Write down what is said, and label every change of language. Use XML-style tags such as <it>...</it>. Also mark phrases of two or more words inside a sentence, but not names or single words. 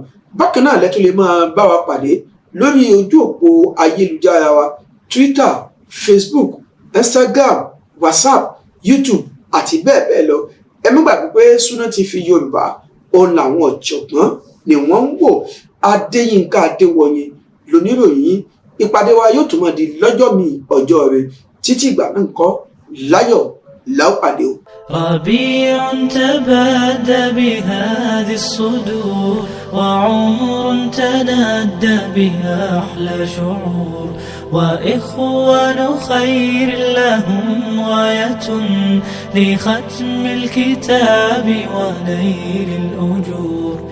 <yo>Bákan náà lẹ́tọ́ lè máa bá wa pàdé lórí ojú òpó ayélujára wa Twitter, Facebook, Instagram, WhatsApp, YouTube àti bẹ́ẹ̀ bẹ́ẹ̀ lọ. Ẹ má gbàgbé pé Sunna TV Yorùbá òun làwọn ọ̀jọ̀gbọ́n ni wọ́n ń wò. Adéyínká Adéwọyìn lóníròyìn. Ìpàdé wa yóò tún máa di lọ́jọ́ mi ọjọ́ rẹ̀ títí ìgbà náà ńkọ́ láyọ̀ láòpàdé o.</yo> <ar>ربيع تبادى بهذه الصدور وعمر تنادى بها أحلى شعور وإخوان خير لهم غاية لختم الكتاب ونيل الأجور</ar>